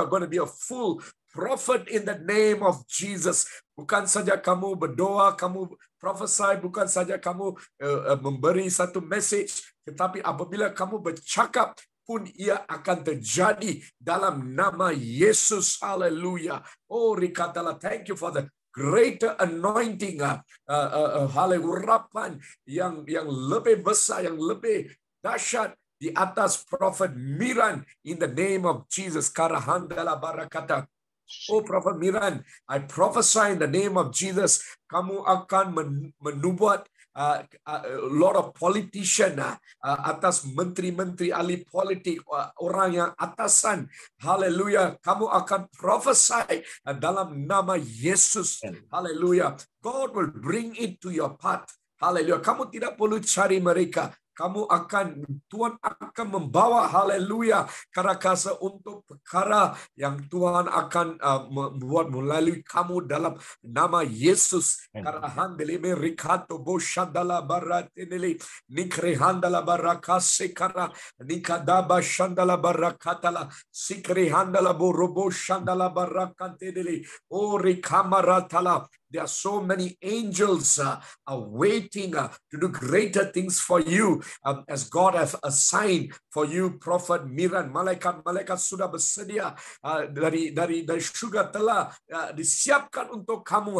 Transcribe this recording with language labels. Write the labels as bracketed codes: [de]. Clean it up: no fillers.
[en] You are going to be a full prophet in the name of Jesus. [ms] Bukan saja kamu berdoa, kamu prophesy, bukan saja kamu memberi satu message, tetapi apabila kamu bercakap pun ia akan terjadi dalam nama Yesus. [en] Haleluya. Oh, Rikatala, thank you for the greater anointing, [ms] urapan yang lebih besar, yang lebih dahsyat di atas [en] Prophet Miran in the name of Jesus. Karahandala barakata. [ms] Oh, Prophet Miran, [en] I prophesy in the name of Jesus, [ms] kamu akan menubuat [en] a lot of politician [ms] atas menteri-menteri, ahli politik, orang yang atasan. Haleluya. Kamu akan prophesy dalam nama Yesus. Haleluya. [en] God will bring it to your path. [ms] Haleluya. Kamu tidak perlu cari mereka. Tuhan akan membawa, haleluya, karakasa untuk perkara yang Tuhan akan membuat melalui kamu dalam nama Yesus. Karahandelime rikato boshadala barateneli nikrehandala barakasekara nikadaba shandala barakatala sikrehandala borobo shandala barakantedeli o rikamaratala. [en] There are so many angels are waiting to do greater things for you as God has assigned for you, Prophet Miran. [ms] Malaikat-malaikat sudah bersedia dari surga telah disiapkan untuk kamu.